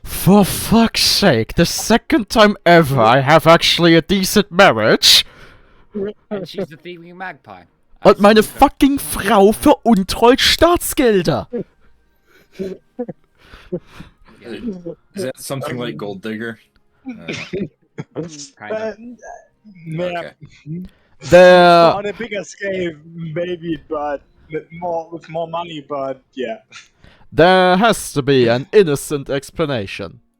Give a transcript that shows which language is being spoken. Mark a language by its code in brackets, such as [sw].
[en] For fuck's sake, the second time ever I have actually a decent marriage. And she's a thieving magpie. [de] Und meine fucking Frau veruntreut Staatsgelder. [en] Is that something like Gold Digger? Kind of. Okay. There, On a bigger scale, maybe, but with more money, but yeah. there has to be an innocent explanation.